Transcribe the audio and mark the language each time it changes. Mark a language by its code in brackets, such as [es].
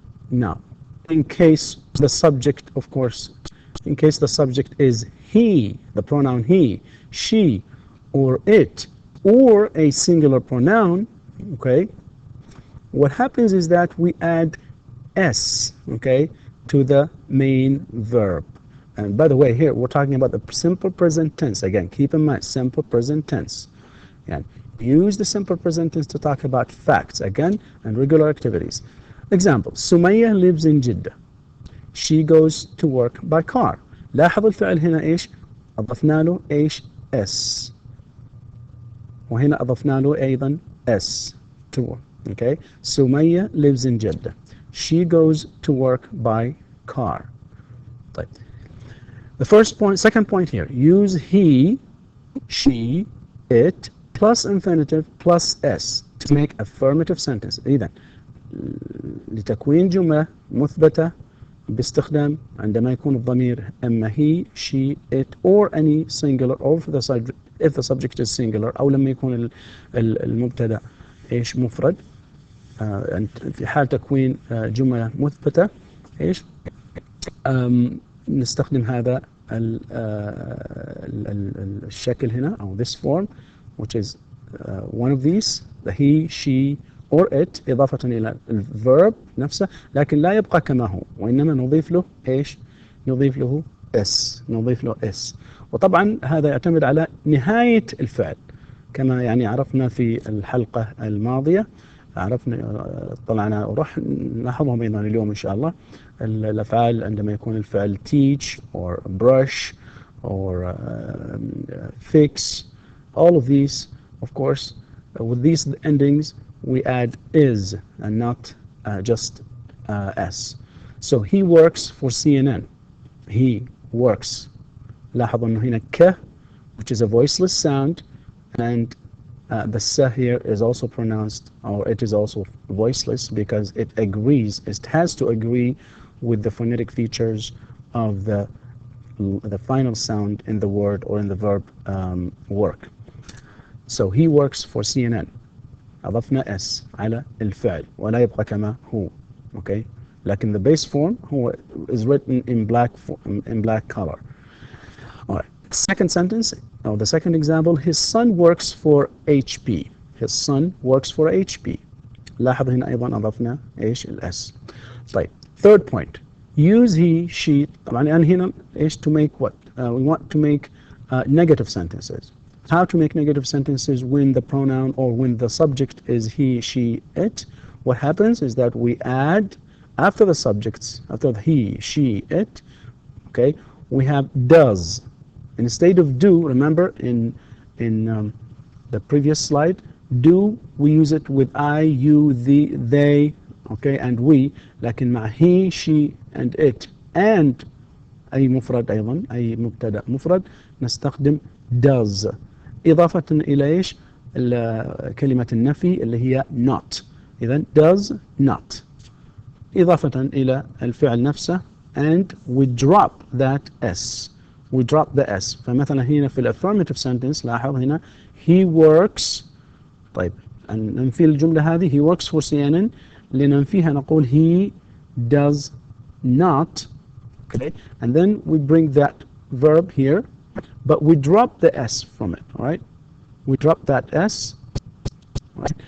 [en] Now, in case the subject, of course, in case the subject is he, the pronoun he, she, or it, or a singular pronoun, okay, what happens is that we add s, okay, to the main verb. And by the way, here we're talking about the simple present tense. Again, keep in mind, simple present tense. And use the simple present tense to talk about facts, again, and regular activities. Example, Sumaya lives in Jeddah. She goes to work by car. [ar] لاحظ الفعل هنا إيش؟ أضفنا له إيش؟ S. وهنا أضفنا له أيضا S [en] to work. Okay? Sumaya lives in Jeddah. She goes to work by car. [ar] طيب. [en] The first point, second point here, use he, she, it, plus infinitive, plus s to make affirmative sentence. [ar] إذن لتكوين جملة مثبتة باستخدام عندما يكون الضمير إما [en] he, she, it, or any singular, or if the subject is singular, [ar] أو لما يكون المبتدأ إيش مفرد. في حال تكوين جملة مثبتة إيش نستخدم هذا الشكل هنا أو [en] this form, which is one of these, the he, she, or it, [ar] إضافة إلى الverb نفسه، لكن لا يبقى كما هو، وإنما نضيف له إيش؟ نضيف له s، نضيف له s. وطبعا هذا يعتمد على نهاية الفعل، كما يعني عرفنا في الحلقة الماضية، عرفنا طلعنا وراح نلاحظهم أيضا اليوم إن شاء الله. الأفعال عندما يكون الفعل [en] teach or brush or fix, all of these, of course, with these endings we add is and not just s. So he works for CNN. He works. [ar] لاحظوا أنه هنا ك, [en] which is a voiceless sound, and the s here is also pronounced, or it is also voiceless, because it agrees, it has to agree with the phonetic features of the final sound in the word or in the verb work. So he works for CNN. [ar] أضفنا s على الفعل ولا يبقى كما هو. [en] Okay, [ar] لكن [en] the base form هو is written in black color. All right. Second sentence, or the second example, his son works for HP. His son works for HP. [ar] لاحظ هنا أيضا أضفنا إيش الS. [en] طيب. Third point, use he, she. [ar] طبعا الآن هنا إيش [en] to make what? We want to make negative sentences. How to make negative sentences when the pronoun or when the subject is he, she, it? What happens is that we add after the subjects, after the he, she, it, okay, we have does. Instead of do, remember in the previous slide, do, we use it with I, you, they, okay, and we. [ar] لكن مع [en] he, she, and it, [ar] and أي مفرد أيضا، أي مبتدأ مفرد، نستخدم does. إضافة إلى إيش؟ كلمة النفي اللي هي not. إذن [en] does not. [ar] إضافة إلى الفعل نفسه, [en] and we drop that s. We drop the s. [ar] فمثلا هنا في [en] affirmative sentence [ar] لاحظ هنا [en] he works. [ar] طيب ننفي الجملة هذه [en] he works for CNN. [ar] لننفيها نقول [en] he does not. Okay, and then we bring that verb here, but we drop the s from it. All right, we drop that s, right?